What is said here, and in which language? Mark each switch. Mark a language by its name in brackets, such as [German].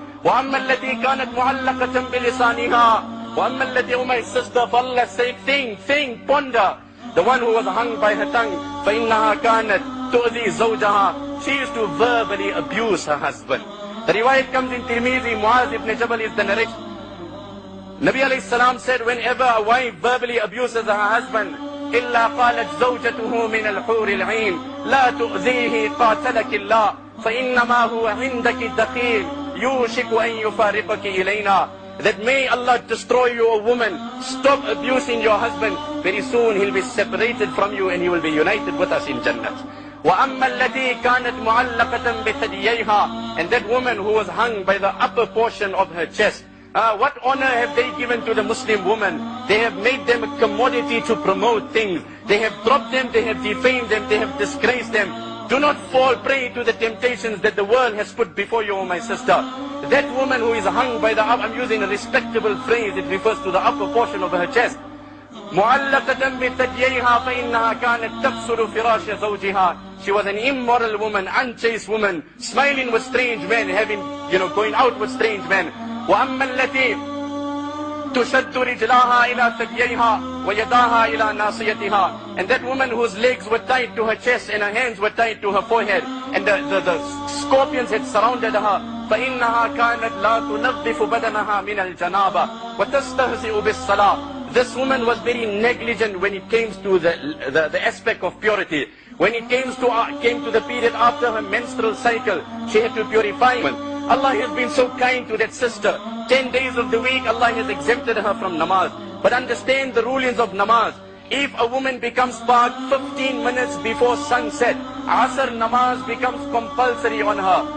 [Arabic] وَأَمَّا الَّتِي كَانَتْ مُعَلَّقَةً بِلِسَانِهَا. وَأَمَّا الَّتِي, [English] oh my sister, for Allah's sake, think, ponder. The one who was hung by her tongue, [Arabic] فَإِنَّهَا كَانَتْ تُؤْذِي زَوْجَهَا. [English] She used to verbally abuse her husband. The riwayat comes in Tirmidhi, Muaz ibn Jabal is the narration. Nabi alayhi salam said, whenever a wife verbally abuses her husband, [Arabic] إِلَّا قَالَتْ زَوْجَتُهُ مِنَ الْحُورِ الْعِينِ لَا تُؤْذِيهِ قَاتَلَكِ اللَّهِ فَإِنَّمَا هُوَ عِنْدَكِ الدَّخِيلِ يُوشِكُ أَن يُفَارِقَكِ إِلَيْنَا. [English] That may Allah destroy you, a woman. Stop abusing your husband. Very soon he'll be separated from you and he will be united with us in Jannah. [Arabic] وَأَمَّا الَّتِي كَانَتْ مُعَلَّقَةً بِثَدْيَيْهَا. [English] And that woman who was hung by the upper portion of her chest. What honor have they given to the Muslim woman? They have made them a commodity to promote things. They have dropped them, they have defamed them, they have disgraced them. Do not fall prey to the temptations that the world has put before you, O my sister. That woman who is hung by the I'm using a respectable phrase, it refers to the upper portion of her chest. [Arabic] مُعَلَّقَةً بِثَدْيَيْهَا فَإِنَّهَا كَانَتْ تَفْسُرُ فِرَاشَ زَوْجِهَا. [English] She was an immoral woman, unchaste woman, smiling with strange men, going out with strange men. [Arabic] وَأَمَّا الَّتِي تشد رجلاها إلى ثدييها ويداها إلى ناصيتها. [English] And that woman whose legs were tied to her chest and her hands were tied to her forehead, and the scorpions had surrounded her. [Arabic] فإنها كانت لا تنظف بدنها من الجنابة وتستهزئ بالصلاة. [English] This woman was very negligent when it came to the aspect of purity. When it came to the period after her menstrual cycle, she had to purify. Allah has been so kind to that sister. 10 days of the week, Allah has exempted her from namaz. But understand the rulings of namaz. If a woman becomes part 15 minutes before sunset, Asr namaz becomes compulsory on her.